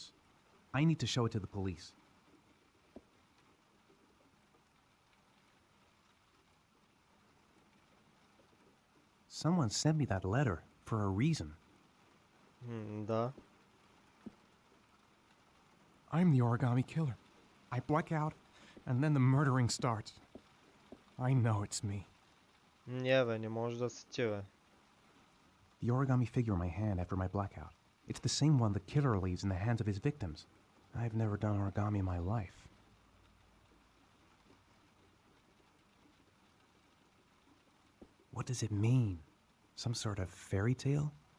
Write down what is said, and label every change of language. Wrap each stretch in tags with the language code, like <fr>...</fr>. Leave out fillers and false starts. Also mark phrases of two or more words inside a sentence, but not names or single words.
<en>I need to show it to the police. Someone sent me that letter for a reason.</en> <bg>Да.</bg> <en>I'm the origami killer. I black out, and then the murdering starts. I know it's me.</en> <bg>Не, бе, не може да си ти, бе.</bg> <en>The origami figure in my hand after my blackout. It's the same one the killer leaves in the hands of his victims. I've never done origami in my life. What does it mean? Some sort of fairy tale?</en>